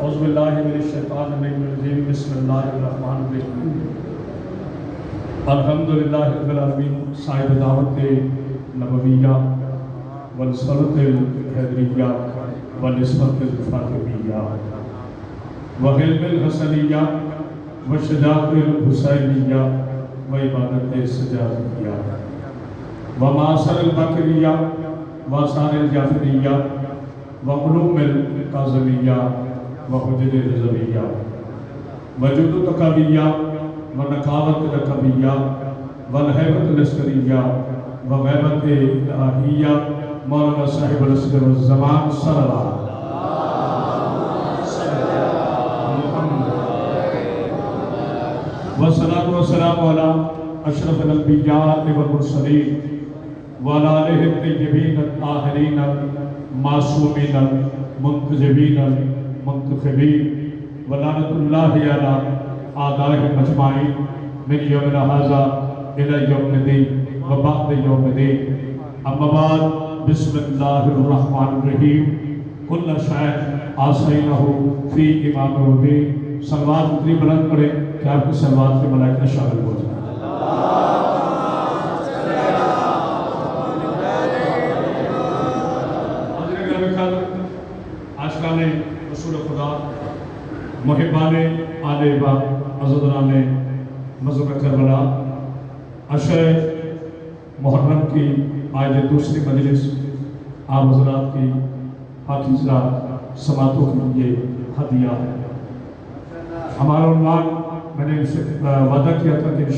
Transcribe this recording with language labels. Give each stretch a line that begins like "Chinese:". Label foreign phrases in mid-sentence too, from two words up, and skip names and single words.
Arabic: باللہ من الشیطان الرجیم بسم اللہ الرحمن الرحیم الحمدللہ رب العالمین صاحب دعوت نبویہ والسنت الحیدریہ والنسبت الفاطمیہ وعلم الحسنیہ وشجاعت الحسینیہ وعبادت سجادیہ ومعاصر البکریہ وآثار الجعفریہ وعلوم القاظمیہ وحجج الرضویہ وجود تقویہ ونقاوت رقبیہ والہیبت العسکریہ وغیبت الہیہ مولانا صاحب العصر والزمان صلی اللہ والصلاة والسلام على اشرف الانبیاء والمرسلین وعلى آلہ الطیبین الطاہرین المعصومین المنتجبین المنتخبین ولعنۃ اللہ علی اعدائهم اجمعین من یوم ھذا الی یوم الدین وبعد یوم الدین اما بعد بسم اللہ الرحمن الرحیم کل شیء احصینہ فی امام مبین
Urdu: صلوات اتنی بلند پڑھیں کہ آپ کی صلوات کے ملائکہ شامل ہو جائیں عاشقان رسول خدا محبان آل باغ عزیزان مذہب کربلا عشر محرم کی آج دوسری مجلس آپ حضرات کی پاکیزہ سماعتوں کے لیے ہدیہ ہے ہمارا عنوان میں نے اسے وعدہ کیا تھا کہ